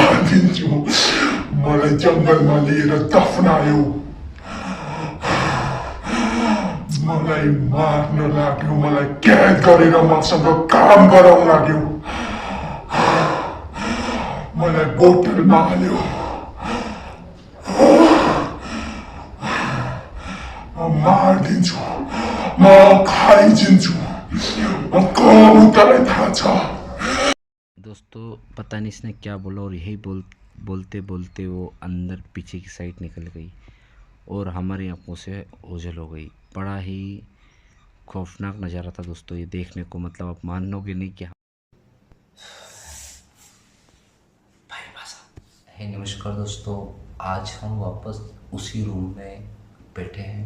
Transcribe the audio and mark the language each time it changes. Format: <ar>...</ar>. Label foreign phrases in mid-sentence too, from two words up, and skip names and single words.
<ne>दिन्छु मलाई जङ्गलमा लिएर दफनायो मलाई मार्न लाग्यो मलाई कैद गरेर मसँग काम गराउन लाग्यो मलाई बोतलमा हाल्यो म मारिदिन्छु म खाइदिन्छु म कबुतरलाई थाहा छ।</ne> <hi>दोस्तों पता नहीं इसने क्या बोला और यही बोलते बोलते वो अंदर पीछे की साइड निकल गई और हमारी आंखों से ओझल हो गई। बड़ा ही खौफनाक नज़ारा था दोस्तों ये देखने को, मतलब आप मानोगे नहीं कि हे नमस्कार दोस्तों, आज हम वापस उसी रूम में बैठे हैं।</hi>